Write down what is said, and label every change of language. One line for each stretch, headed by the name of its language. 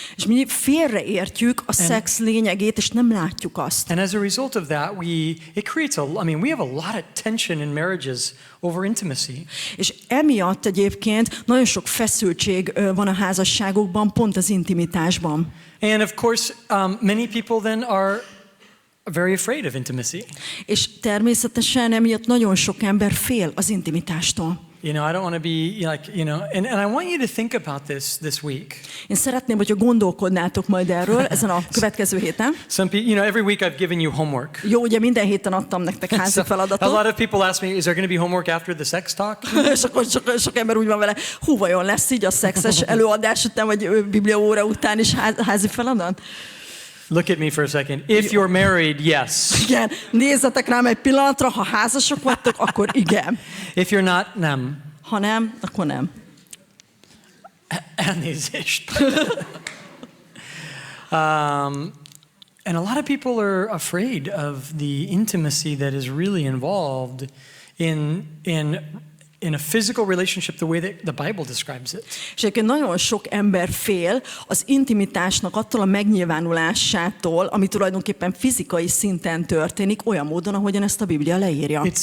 Hungarian: És mi félreértjük a szex lényegét, és nem látjuk azt.
English: And as a result of that, it creates we have a lot of tension in marriages over intimacy.
Hungarian: És emiatt egyébként nagyon sok feszültség van a házasságokban, pont az intimitásban.
English: And of course, many people then are very afraid of intimacy.
Hungarian: És természetesen emiatt nagyon sok ember fél az intimitástól.
English: You know, I don't want to be like, you know, and I want you to think about this week.
Hungarian: Én szeretném, hogyha gondolkodnátok majd erről ezen a következő héten.
English: Some people, you know, every week I've given you homework.
Hungarian: Jó, ugye minden héten adtam nektek házi feladatot.
English: A lot of people ask me, is there going to be homework after the sex talk?
Hungarian: És akkor sok ember úgy van vele, hú, vajon lesz így a szexes előadás után, vagy bibliaóra után is házi feladat?
English: Look at me for a second. If you're married, yes.
Hungarian: Igen, nézzetek rám egy pillanatra, ha házasok vagytok, akkor igen.
English: If you're not, nem.
Hungarian: Ha nem, akkor nem. Elnézést.
English: And a lot of people are afraid of the intimacy that is really involved in a physical relationship the way that the Bible describes it.
Hungarian: És egyébként nagyon sok ember fél az intimitásnak attól a megnyilvánulásától, ami tulajdonképpen fizikai szinten történik, olyan módon, ahogyan ezt a Biblia leírja.